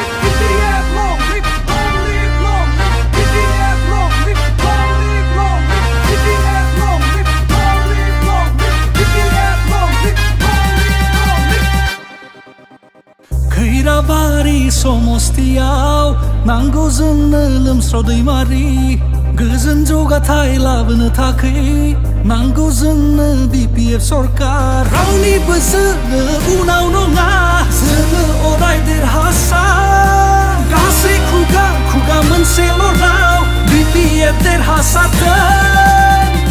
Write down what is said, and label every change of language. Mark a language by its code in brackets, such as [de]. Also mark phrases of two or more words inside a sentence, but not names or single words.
[en] BPF long live, long live, long live. BPF long live, long live, long live. BPF long live, long live, long live. BPF long live, long live, long live. [brx] Khairabari somostiau Nango जोंनो लोमस्राव दैमारि गोजोन जौगाथाय लाबोनो थाखै नांगौ जोंनो BPF सरकार रावनिबो जोङो उनाव नङा जोङो अराय देरहासार गासै खुगा खुगा मोनसेल' राव BPF देरहासारथों